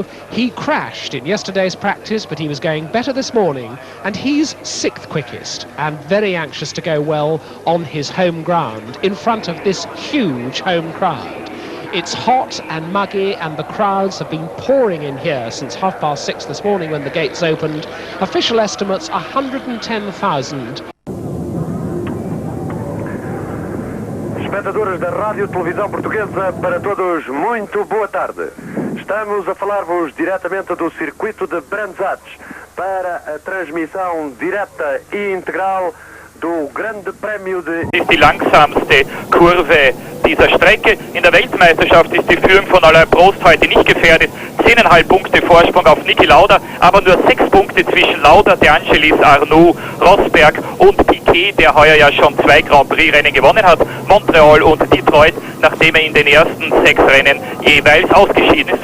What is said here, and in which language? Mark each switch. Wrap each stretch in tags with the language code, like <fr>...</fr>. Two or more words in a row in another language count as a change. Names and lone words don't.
<en>He crashed in yesterday's practice, but he was going better this morning, and he's 6th quickest, and very anxious to go well on his home ground in front of this huge home crowd. It's hot and muggy, and the crowds have been pouring in here since 6:30 this morning when the gates opened. Official estimates 110,000.</en> <pt>Espectadores da Rádio Televisão Portuguesa, para todos, muito boa tarde. Estamos a falar-vos diretamente do circuito de Bрэnds-Hэтch para a transmissão direta e integral do Grande Prémio de...</pt> <de>Ist die langsamste Kurve dieser Strecke. In der Weltmeisterschaft ist die Führung von Alain Prost heute nicht gefährdet. 10,5 Punkte Vorsprung auf Niki Lauda, aber nur 6 Punkte zwischen Lauda, De Angelis, Arnoux, Rosberg und Piquet, der heuer ja schon 2 Grand Prix-Rennen gewonnen hat, Montreal und Detroit, nachdem er in den ersten 6 Rennen jeweils ausgeschieden ist.</de>